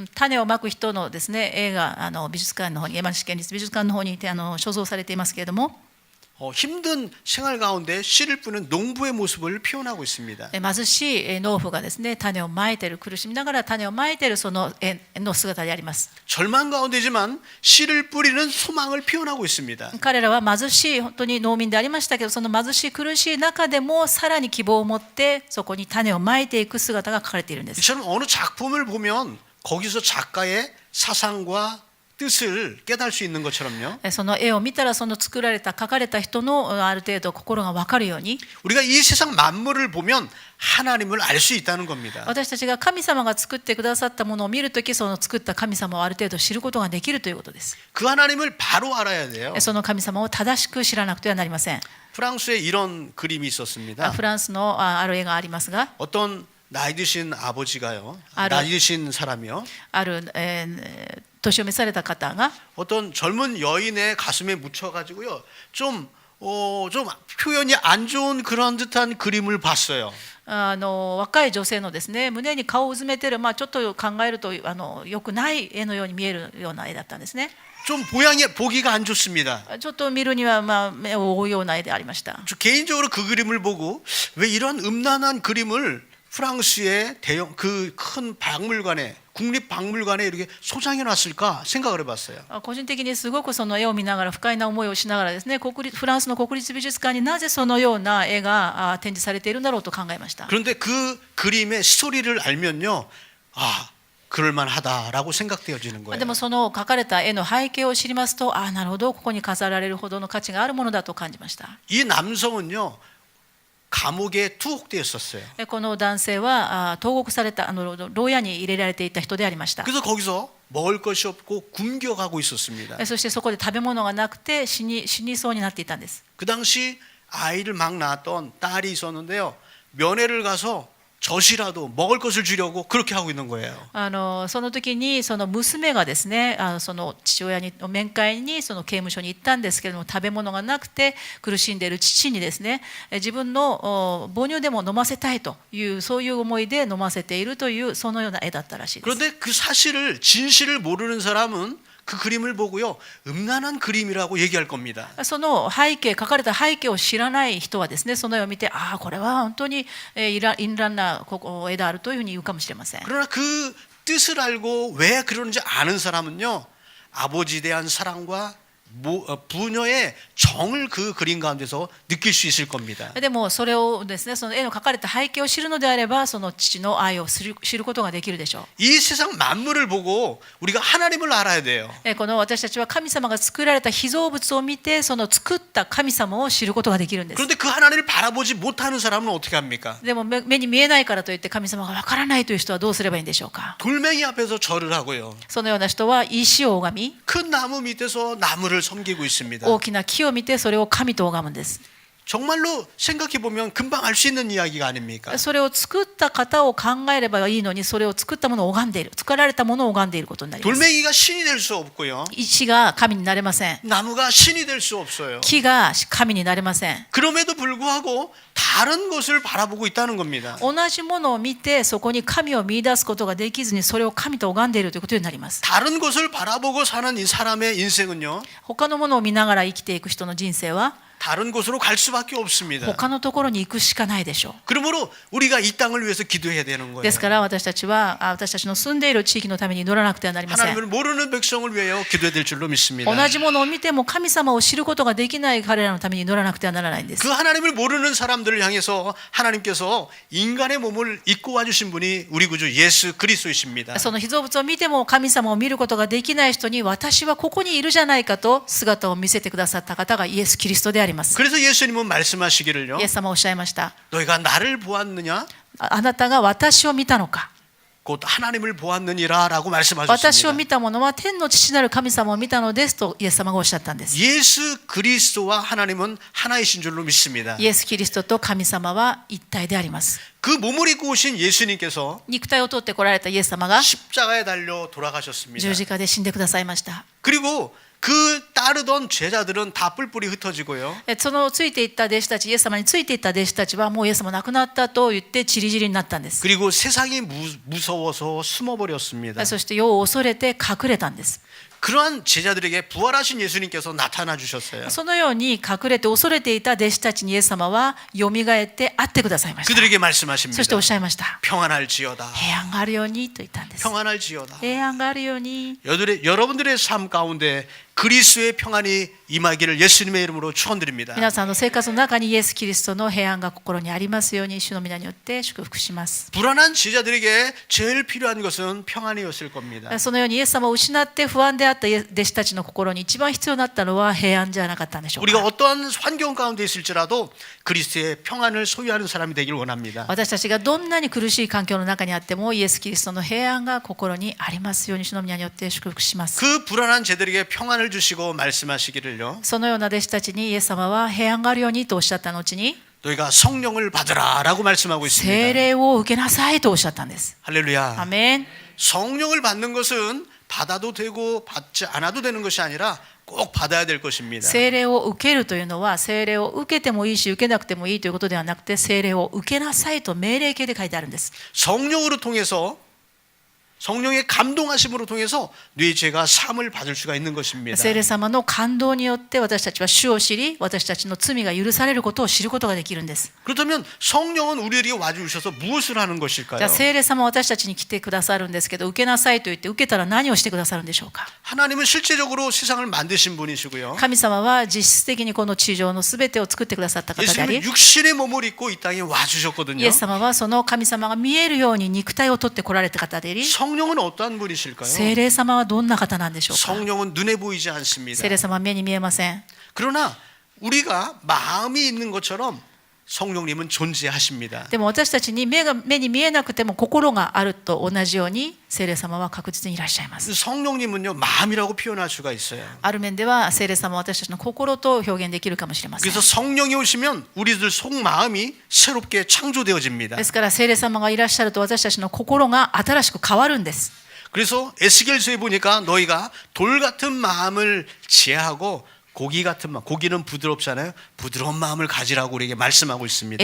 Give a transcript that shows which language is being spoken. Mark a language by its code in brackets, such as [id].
[ja] 種をまく人のですね、絵が美術館の方に、山梨県立美術館の方に所蔵されていますけれども、 [ko] 힘든 생활 가운데 씨를 뿌는 농부의 모습을 표현하고 있습니다. [ja] 貧しい農夫がですね、種をまいている、苦しみながら種をまいているその絵の姿であります。 [ko] 절망 가운데지만 씨를 뿌리는 소망을 표현하고 있습니다. [ja] 彼らは貧しい本当に農民でありましたけど、その貧しい苦しい中でもさらに希望を持ってそこに種をまいていく姿が書かれているんです。 [ko] 이처럼 어느 작품을 보면 거기서 작가의 사상과 뜻을 깨달을 수 있는 것처럼요. [ja] その絵を見たらその作られた書かれた人のある程度心が分かるように、 [ko] 우리가 이 세상 만물을 보면 하나님을 알 수 있다는 겁니다. [ja] 私たちが神様が作ってくださったものを見るとき、その作った神様をある程度知ることができるということです。 [ko] 그 하나님을 바로 알아야 돼요. [ja] その神様を正しく知らなくてはなりません。 [ko] 프랑스에 이런 그림이 있었습니다. [ja] フランスのある絵がありますが、 [ko] 어떤 나이 드신 아버지가요. 알아. 나이 드신 사람이요. [ja] ある、年を召された方が [ko] 어떤 젊은 여인의 가슴에 묻혀가지고요. 좀 표현이 안 좋은 그런 듯한 그림을 봤어요. [ja] 若い女性のですね、胸に顔をうずめてる、ちょっと考えると良くない絵のように見えるような絵だったんですね。 [ko] 좀 모양이 보기가 안 좋습니다. [ja] ちょっと見るには目を覆うような絵でありました。 [ko] 저 개인적으로 그 그림을 보고 왜 이런 음란한 그림을 프랑스의 대형 그 큰 박물관에 국립박물관에 이렇게 소장해 놨을까 생각을 해봤어요. [ja] 個人的にすごくその絵を見ながら不快な思いをしながらですね、フランスの国立美術館になぜそのような絵が展示されているんだろうと考えました。 [ko] 그런데 그 그림의 스토리를 알면요, 그럴만하다라고 생각되어지는 [ja] で [ko] 거예요. [ja] もその描かれた絵の背景を知りますと、なるほど、ここに飾られるほどの価値があるものだと感じました。 [ko] 이 남성은요, 감옥에 투옥되었었어요. [ja] この男性は投獄された牢屋に入れられていた人でありました。 [ko] 그래서 거기서 먹을 것이 없고 굶겨가고 있었습니다. [ja] そしてそこで食べ物がなくて死にそうになっていたんです。 [ko] 그 당시 아이를 막 낳았던 딸이 있었는데요, 면회를 가서 젖이라도 먹을 것을 주려고 그렇게 하고 있는 거예요. [ja] その時にその娘がですね、その父親の面会にその刑務所に行ったんですけれども、食べ物がなくて苦しんでいる父にですね、自分の母乳でも飲ませたいというそういう思いで飲ませているというそのような絵だったらしいです。 [ko] 그런데 그 사실을 진실을 모르는 사람은 그 그림을 보고요, 음란한 그림이라고 얘기할 겁니다. [ja] その背景、書かれた背景を知らない人はですね、その絵を見て、これは本当に淫乱な絵であるというふうに言うかもしれません。 [ko] 그러나 그 뜻을 알고 왜 그러는지 아는 사람은요, 아버지에 대한 사랑과 부녀의 정을 그 그림 가운데서 느낄 수 있을 겁니다. [ja] でもそれをですね、その絵の描かれた背景を知るのであれば、その父の愛を知ることができるでしょ [ko] 이 세상 만물을 보고 우리가 하나님을 알아야 돼요. [ja] う。この私たちは神様が作られた被造物を見て、その作った神様を知ることができるんです。 [ko] 그런데 그 하나님을 바라보지 못하는 사람은 어떻게 합니까? [ja] でも目に見えないからといって神様がわからないという人はどうすればいいんでしょうか。 [ko] 돌멩이 앞에서 절을 하고요, [ja] そのような人は石を拝み、 [ko] 큰 나무 밑에서 나무를 섬기고 있습니다. [ja] 大きな木を見てそれを神と拝むんです。 [ko] 정말로 생각해 보면 금방 알 수 있는 이야기가 아닙니까? [ja] それを作った方を考えればいいのに、それを作ったものを拝んでいる、作られたものを拝んでいることになります。 [ko] 돌멩이가 신이 될 수 없고요, [ja] 石が神になれません。 [ko] 나무가 신이 될 수 없어요. [ja] 木が神になれません。 [ko] 그럼에도 불구하고 다른 것을 바라보고 있다는 겁니다. [ja] 同じものを見てそこに神を見出すことができずに、それを神と拝んでいるということになります。 [ko] 다른 것을 바라보고 사는 이 사람의 인생은요, [ja] 他のものを見ながら生きていく人の人生は、 [ko] 다른 곳으로 갈 수밖에 없습니다. [ja] 他のところに行くしかないでしょう。 [ko] 그러므로 우리가 이 땅을 위해서 기도해야 되는 거예요. [ja] ですから私たちの住んでいる地域のために祈らなくてはなりません。 [ko] 하나님을 모르는 백성을 위하여 기도해야 될 줄로 믿습니다. [ja] 同じものを見ても神様を知ることができない彼らのために祈らなくてはならないんです。 [ko] 그 하나님을 모르는 사람들을 향해서 하나님께서 인간의 몸을 입고 와주신 분이 우리 구주 예수 그리스도이십니다. [ja] その被造物を見ても神様を見ることができない人に私はここにいるじゃないかと姿を見せてくださった方がイエス・キリストであります。 [ko] 그래서 예수님은 말씀하시기를요. [ja] イエス様はおっしゃいました。 [ko] 너희가 나를 보았느냐? [ja] あなたが私を見たのか。 [ko] 곧 하나님을 보았느니라 라고 [ja] 私を [ko] 말씀하셨습니다. [ja] 見た者は天の父なる神様を見たのですとイエス様がおっしゃったんです。 [ko] 예수 그리스도와 하나님은 하나이신 줄로 믿습니다. [ja] イエス・キリストと神様は一体であります。 [ko] 그 몸을 입고 오신 예수님께서 [ja] 肉体を取ってこられたイエス様が [ko] 십자가에 달려 돌아가셨습니다. [ja] 十字架で死んでくださいました。 [ko] 그리고 그 따르던 제자들은 다 뿔뿔이 흩어지고요. [ja] そのついていった弟子たち、イエス様についていった弟子たちはもうイエス様亡くなったと言って散り散りになったんです。 [ko] 그리고 세상이 무서워서 숨어버렸습니다. [ja] そして世を恐れて隠れたんです。 [ko] 그러한 제자들에게 부활하신 예수님께서 나타나 주셨어요. [ja] そのように隠れて恐れていた弟子たちにイエス様はよみがえって会ってくださいました。 [ko] 그들에게 [ja] そ [ko] 말씀하십니다. [ja] しておっしゃいました。 [ko] 평안할지어다. [ja] 平安があるようにと言ったんです。 [ko] 평안할지어다. [ja] 平安があるように。 [ko] 여러분들의 삶 가운데 그리스도의 평안이 임하기를 예수님의 이름으로 축원드립니다. [ja] 皆さんの生活の中にイエス・キリストの平安が心にありますように主の皆によって祝福します。 [ko] 불안한 제자들에게 제일 필요한 것은 평안이었을 겁니다. [ja] そのようにイエス様を失って不安であった弟子たちの心に一番必要になったのは平安じゃなかったんでしょう [ko] 우리가 [ja] か。 [ko] 어떠한 환경 가운데 있을지라도 그리스도의 평안을 소유하는 사람이 되길 원합니다. [ja] 私たちがどんなに苦しい環境の中にあってもイエス・キリストの平安が心にありますように主の皆によって祝福します。 [ko] 그 불안한 제들에게 평안을 주시고 말씀하시기를요. [ja] そのような弟子たちにイエス様は平安があるようにとおっしゃった後に [ko] 너희가 성령을 받으라라고 말씀하고 [ja] 聖霊を受けなさいとおっしゃったんです。 [ko] 할렐루야. [ja] アメン。 [ko] 성령을 받는 것은 받아도 되고 받지 않아도 되는 것이 아니라 꼭 받아야 될 것입니다. [ja] 聖霊を受けるというのは聖霊を受けてもいいし受けなくてもいいということではなくて聖霊を受けなさいと命令形で書いてあるんです。 [ko] 성령으로 통해서 성령의 감동하심으로 통해서 네 죄가 사함을 받을 수가 있는 것입니다. [ja] 聖霊様の感動によって私たちは主を知り私たちの罪が許されることを知ることができるんです。 [ko] 그렇다면 성령은 우리에게 와주셔서 무엇을 하는 [ja] じ [ko] 것일까요? [ja] ゃあ聖霊様は私たちに来てくださるんですけど受けなさいと言って受けたら何をしてくださるんでしょうか。 [ko] 하나님은 실제적으로 세상을 만드신 분이시고요. [ja] 神様は実質的にこの地上のすべてを作ってくださった方であり [ko] 예수님은 육신의 몸을 입고 이 땅에 [ja] イ [ko] 와주셨거든요. [ja] エス様はその神様が見えるように肉体を取ってこられた方であり [ko] 성령은 어떠한 분이실까요? [ja] 聖霊様はどんな方なんでしょうか。 [ko] 성령은 눈에 보이지 않습니다. [ja] 聖霊様は目に見えません。 [ko] 그러나 우리가 마음이 있는 것처럼 성령님은 존재하십니다. [ja] でも私たちに目に見えなくても心があると同じように聖霊様は確実にいらっしゃいます。 [ko] 성령님은요 마음이라고 표현할 수가 있어요. [ja] ある面では聖霊様は私たちの心と表現できるかもしれません。 [ko] 그래서 성령이 오시면 우리들 속 마음이 새롭게 창조되어집니다. [ja] ですから聖霊様がいらっしゃると私たちの心が新しく変わるんです。 [ko] 그래서 에스겔서에 보니까 너희가 돌 같은 마음을 제하고 고기 같은 마음, 고기는 부드럽잖아요. 부드러운 마음을 가지라고 우리에게 말씀하고 있습니다.